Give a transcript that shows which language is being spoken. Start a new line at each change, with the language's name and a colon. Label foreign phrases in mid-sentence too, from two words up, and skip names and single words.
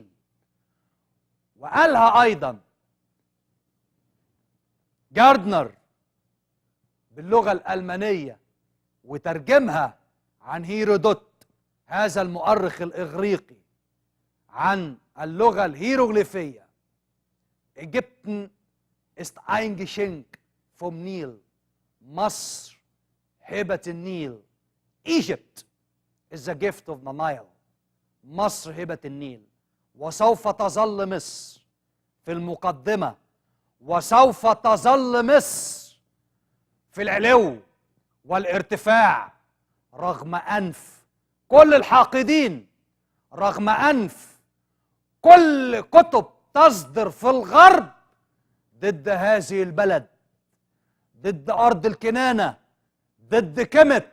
Arabic: وقالها أيضا جاردنر باللغة الألمانية وترجمها عن هيرودوت هذا المؤرخ الإغريقي عن اللغة الهيروغليفية:
German: Ägypten ist ein Geschenk vom Nil.
Arabic: مصر هبة النيل.
English: Egypt is the gift of the Nile.
Arabic: مصر هبة النيل، وسوف تظل مصر في المقدمة، وسوف تظل مصر في العلو والارتفاع، رغم أنف كل الحاقدين، رغم أنف كل كتب تصدر في الغرب ضد هذه البلد، ضد أرض الكنانة، ضد كمت.